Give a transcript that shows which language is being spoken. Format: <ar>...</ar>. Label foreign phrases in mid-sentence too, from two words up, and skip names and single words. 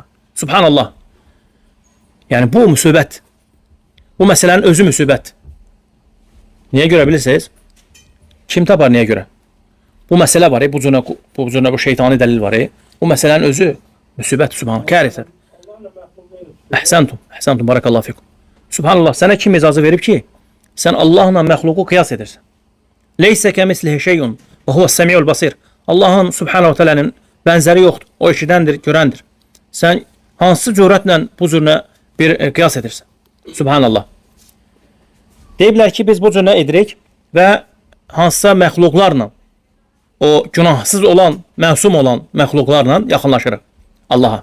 <az>Subhanallah. Yəni bu müsibət. Bu məsələnin özü müsibət. Niyə görə bilirsiniz? Kim tapar niyə görə? Bu məsələ var, bu cürə bu şeytani dəlil var. Bu məsələnin özü müsibət, subhanallah, kərəsə.</az> <ar>Əhsəntum, بارك الله فيكم.</ar> <az>Subhanallah, sənə kim icazə verib ki, sən Allahla məxluqu qiyas edirsən?</az> <ar>ليس كمثله شيء وهو السميع البصير.</ar> <az>Allahın</az> <ar>سبحانه تعالى'nın</ar> <az>bənzəri yoxdur. O eşidəndir, görəndir. Sən hansı cürətlə bu cürə bir qiyas edirsən? Subhanallah. Deyiblər ki, biz bu cürə edirik və hansısa məxluqlarla, o günahsız olan, məsum olan məxluqlarla yaxınlaşırıq Allaha.</az>